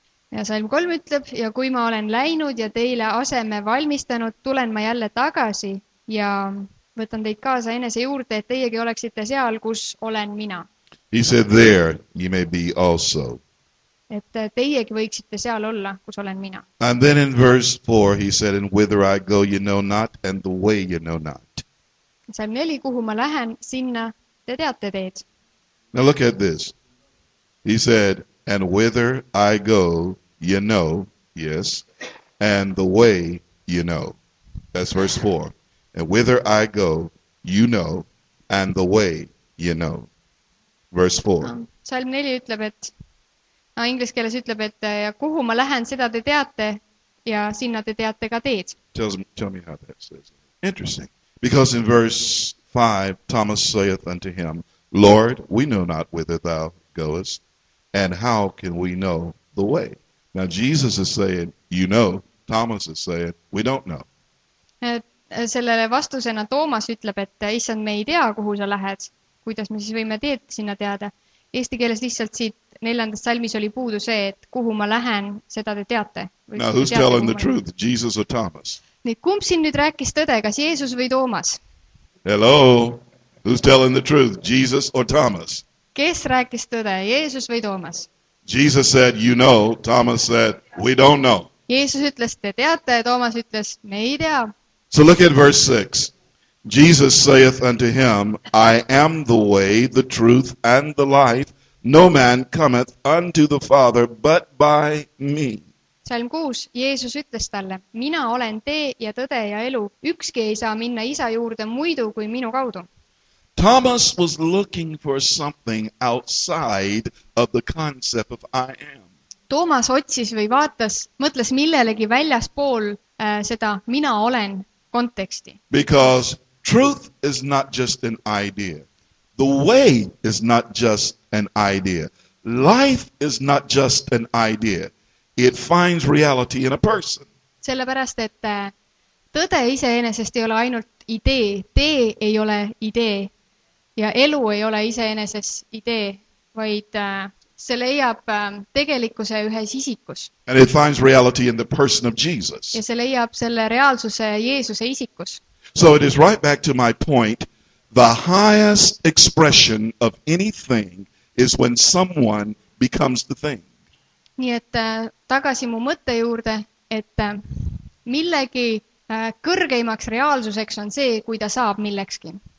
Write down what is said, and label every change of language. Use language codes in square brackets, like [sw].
[et] Ja salm 3 ütleb, ja kui ma olen läinud ja teile aseme valmistanud, tulen ma jälle tagasi ja võtan teid kaasa enese juurde, et teiegi oleksite seal, kus olen mina. [en] He said, there ye may be also. [et] Et teiegi võiksite seal olla, kus olen mina. [en] And then in verse 4 he said, and whither I go you know not, and the way you know not. [et] Salm 4, kuhu ma lähen, sinna te teate teed. [en] Now look at this. He said, and whither I go you know, yes, and the way you know. That's verse 4. And whither I go you know, and the way you know. Verse 4. [et] Salm 4 ütleb, et inglise keeles ütleb, et ja kuhu ma lähen, seda te teate ja sinna te teate ka teed. [en] Tell me how that says. Interesting. Because in verse 5 Thomas saith unto him, Lord, we know not whither thou goest, and how can we know the way? Now Jesus is saying, you know. Thomas is saying, we don't know. [et] Sellele vastusena Toomas ütleb, et issand, me ei tea, kuhu sa lähed. Kuidas me siis võime teed sinna teada? Eesti keeles lihtsalt siit 4. salmis oli puudu see, et kuhu ma lähen, seda te teate. [en] Now who's telling the truth, Jesus or Thomas? [et] Nüüd, kumb siin nüüd rääkis tõde, kas Jeesus või Toomas? [en] Hello? Who's telling the truth, Jesus or Thomas? [et] Kes rääkis tõde, Jeesus või Toomas? [en] Jesus said, you know. Thomas said, we don't know. [et] Jeesus ütles, te teate, Toomas ütles, me ei tea. [en] So look at verse 6. Jesus saith unto him, I am the way, the truth, and the life. No man cometh unto the Father but by me. [et] Salm 6, Jeesus ütles talle, mina olen tee ja tõde ja elu. Ükski ei saa minna isa juurde muidu kui minu kaudu. [en] Thomas was looking for something outside of the concept of I am. [et] Toomas otsis või vaatas, mõtles millelegi väljaspool seda mina olen konteksti. [en] Because truth is not just an idea. The way is not just an idea. Life is not just an idea. It finds reality in a person. [et] Sellepärast, et tõde iseenesest ei ole ainult idee, tee ei ole idee ja elu ei ole iseenesest idee, vaid see leiab tegelikkuse ühes isikus. [en] And it finds reality in the person of Jesus. [et] Ja see leiab selle reaalsuse Jeesuse isikus. [en] So it is right back to my point. The highest expression of anything is when someone becomes the thing. [et] Nii et tagasi mu mõtte juurde, et millegi kõrgeimaks reaalsuseks on see, kui ta saab millekski.